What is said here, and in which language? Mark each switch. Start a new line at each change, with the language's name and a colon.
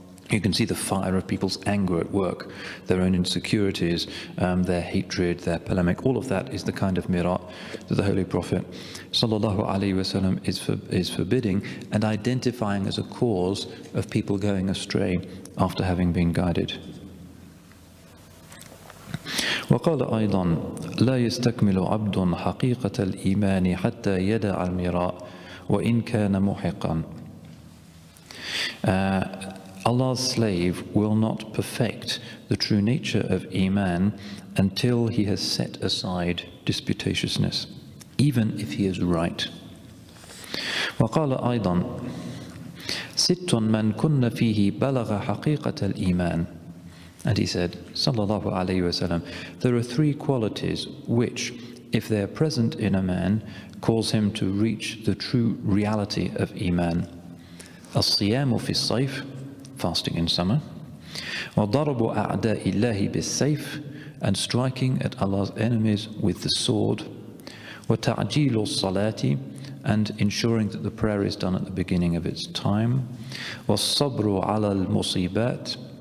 English: You can see the fire of people's anger at work, their own insecurities, their hatred, their polemic. All of that is the kind of mirat that the Holy Prophet ﷺ is forbidding and identifying as a cause of people going astray after having been guided.
Arabic: وقال أيضا لا يستكمل عبد حقيقة الإيمان حتى يدع المراء وإن كان محقا.
English: Allah's slave will not perfect the true nature of Iman until he has set aside disputatiousness, even if he is right.
Arabic: وقال أيضا ست من كن فيه بلغ حقيقة الإيمان.
English: And he said, sallallahu alayhi wasallam, there are three qualities which, if they are present in a man, cause him to reach the true reality of Iman.
Arabic: الصيام في الصيف,
English: fasting in summer,
Arabic: وضرب أعداء الله بالسيف,
English: and striking at Allah's enemies with the sword,
Arabic: وتعجيل الصلاة,
English: and ensuring that the prayer is done at the beginning of its time,
Arabic: والصبر على المصيبات,